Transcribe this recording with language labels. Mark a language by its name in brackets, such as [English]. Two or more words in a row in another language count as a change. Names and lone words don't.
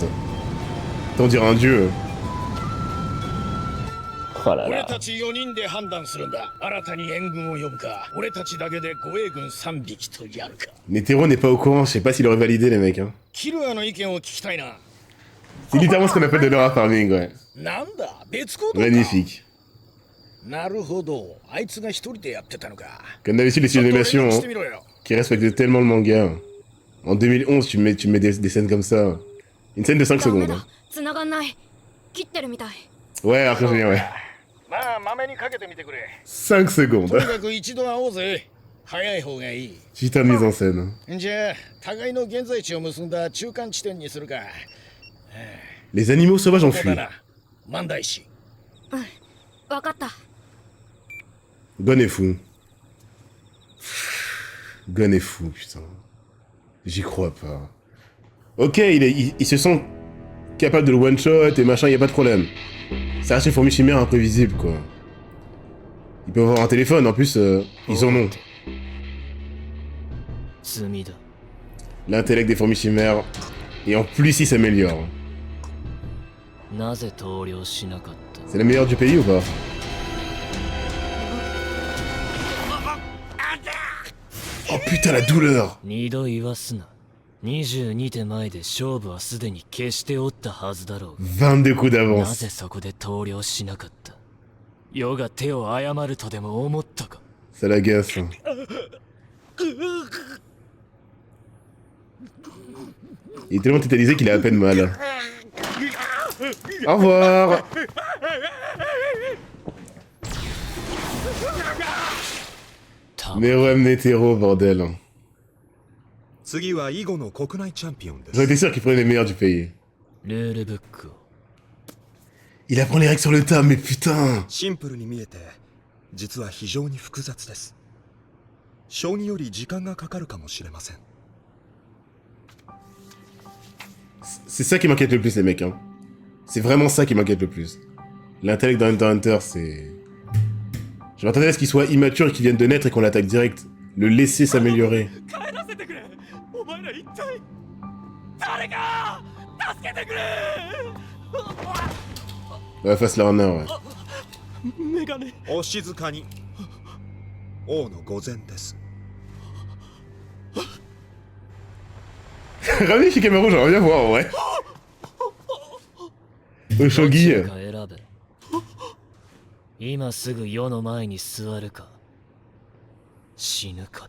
[French] T'en dirait un dieu. Oh là [Japanese] 俺 [French] là. [Japanese] たち4人で判断するんだ。新たに援軍を呼ぶか。俺たちだけで護衛軍3匹とやるか。 [French] Netero n'est pas au courant, je sais pas s'il aurait validé les mecs. Hein. [Japanese] キルアの意見を聞きたいな。 [French] C'est littéralement ce qu'on appelle de l' [English] aura farming, [French] ouais. [Japanese] なんだ別行動か。 [French] Magnifique. [Japanese] なるほど。あいつが一人でやってたのか。 [French] Comme d'habitude, les [Japanese] ちょっと連 [French] animations [Japanese] 絡し [French] hein, [Japanese] てみろよ。 [French] qui respectent tellement le manga. En 2011, tu mets des scènes comme ça. Une scène de 5 [Japanese] ダメ [French] secondes. [Japanese] だ [French] hein. [Japanese] 繋がんない。切ってるみたい。 [French] Ouais, après je viens, ouais. [Japanese] まあまめにかけてみてくれ。 [French] 5 [Japanese] と [French] secondes. [Japanese] にかく一度会おうぜ。早い方がいい。 [French] Putain de mise en scène. [Japanese] じゃあ、互いの現在地を結んだ中間地点にするか。 [French] Les animaux sauvages [Japanese] こ [French] ont [Japanese] こ [French] fui. [Japanese] だな。万代氏。わかった。 [French] Gon est fou. Gon est fou, putain. J'y crois pas. Ok, ils se sont capables de le one-shot et machin, y a pas de problème. Ça reste une fourmi chimère imprévisible, quoi. Ils peuvent avoir un téléphone, en plus, ils en ont. [Japanese] 罪だ。 [French] L'intellect des fourmis chimères. Et en plus, il s'améliore. [Japanese] なぜ投了しなかった？ [French] C'est la meilleure du pays ou pas? Oh putain, la douleur! [Japanese] 二度言わすな。22手前で勝負はすでに消しておったはずだろう。 [French] 22 coups [Japanese] な [French] d'avance. [Japanese] ぜそこで投了しなかった？世が手を誤るとでも思ったか？ [French] Ça l'agace. Hein. Il est tellement tétanisé qu'il a à peine mal. Au revoir! Meruem Netero, bordel. [Japanese] 次は囲碁の国内チャンピオンです [French] J'aurais été sûr qu'il prenait les meilleurs du pays. [Japanese] ルールブックを。 [French] Il apprend les règles sur le tas, mais putain! [Japanese] シンプルに見えて実は非常に複雑です将棋より時間がかかるかもしれません [French] C'est ça qui m'inquiète le plus, les mecs. Hein. C'est vraiment ça qui m'inquiète le plus. L'intellect dans Hunter x Hunter, c'est... Je m'attendais à ce qu'il soit immature et qu'il vienne de naître et qu'on l'attaque direct. Le laisser s'améliorer. Ouais, face Lerner, ouais. [Japanese] お静かに王の御前です [French] Ramenez Shikamaru, j'aimerais bien voir, en vrai. Au shogi. [Japanese] どっちか選べ。今すぐ世の前に座るか死ぬかだ。